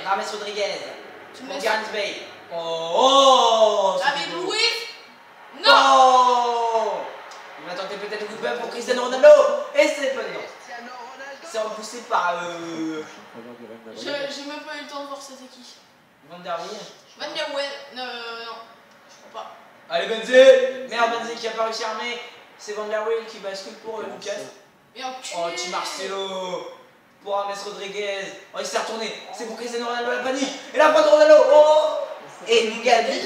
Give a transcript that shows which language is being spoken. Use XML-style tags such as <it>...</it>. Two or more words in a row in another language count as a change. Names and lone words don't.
<fr>Rames Rodriguez. Tu me laisses. Gareth Bale. Oh. David Luiz. Non. Oh. Il va tenter peut-être le coup de bain pour Cristiano Ronaldo. Et c'est pas dedans. C'est repoussé par J'ai même pas eu le temps de voir c'était qui. Van der Wiel. Van der Wiel. Non, je crois pas. Allez Benzé. Merde, Benzé qui a pas réussi à armer. C'est Van der Wiel qui bascule pour Lucas. Et enculé. Oh, Tim Marcelo. Pour Rames Rodriguez. Oh, il s'est retourné. C'est pour Cristiano Ronaldo la panique. Et la pointe de Ronaldo. Oh. Et Miguel Villa.</fr>